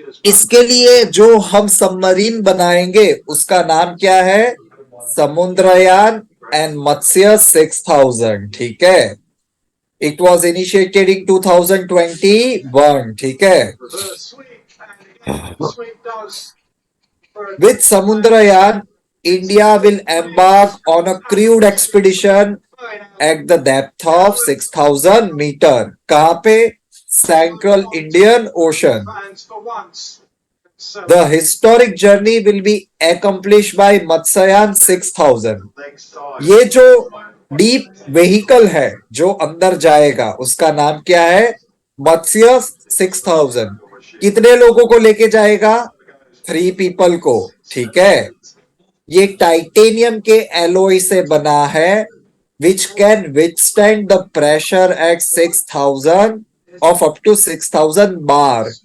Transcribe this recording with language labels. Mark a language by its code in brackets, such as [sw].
[hi] इसके लिए जो हम सबमरीन बनाएंगे उसका नाम क्या है? समुद्रयान एंड मत्स्य 6000, ठीक है? [en] It was initiated in 2021. [hi] ठीक है. [en] Reverse sweep, and again, the sweep does. With Samundrayan, India will embark on a crewed expedition at the depth of 6,000 meter. [hi] कहाँ पे? Central Indian Ocean. [en] Fans for once. So The historic journey will be accomplished by Matsyayan 6000. next time. [hi] ये जो deep vehicle है जो अंदर जाएगा उसका नाम क्या है? मत्स्य 6000. कितने लोगों को लेके जाएगा? 3 पीपल को. ठीक है. ये टाइटेनियम के एलोय से बना है [en] which can withstand the pressure at 6000 of up to 6000 bar.